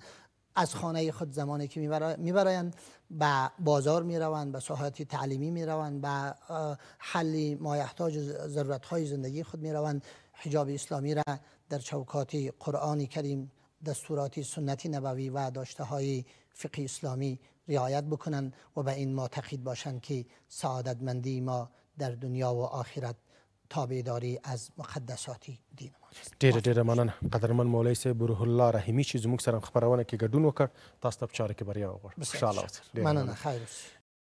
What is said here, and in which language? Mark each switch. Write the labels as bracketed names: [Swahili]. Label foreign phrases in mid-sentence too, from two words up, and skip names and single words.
[Persian] از خانه خود زمانی که میبرایند به بازار میروند، به ساحات تعلیمی میروند، به حل مایحتاج ضرورت های زندگی خود میروند، حجاب اسلامی را در چوکات قرآن کریم، دستورات سنتی نبوی و داشته های فقه اسلامی رعایت بکنن و به این معتقد باشند که سعادتمندی ما در دنیا و آخرت تابعداری از مقدسات دین ما است. [Pashto] ډیره مننه قدرمن مولوي صاحب روح الله رحیمي چې زموږ سره خبرونه کې ګډون وکړ. تاسو ته په چاره کې بریا وغواړم. خوشحاله اوسئ. مننه. خیر اوسئ.